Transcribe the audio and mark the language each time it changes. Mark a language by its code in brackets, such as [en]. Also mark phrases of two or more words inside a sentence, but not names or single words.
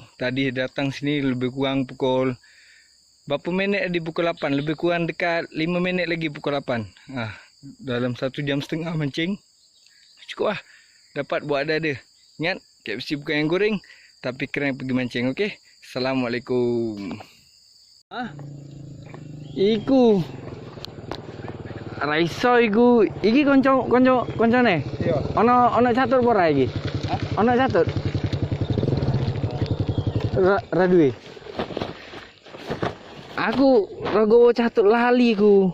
[ms] Tadi datang sini lebih kurang pukul berapa minit tadi, pukul 8. Lebih kurang dekat 5 minit lagi pukul 8. Dalam 1 jam setengah mancing. Cukup lah. Dapat buat ada-ada. Ingat, KFC bukan yang goreng, tapi keren pergi mancing, okey? Assalamualaikum. [jv] Iku. Raiso iku. Iki konco ne? Iya. Ono catur pora iki? Ono catur. Radue. Aku ragowo catur lali ku.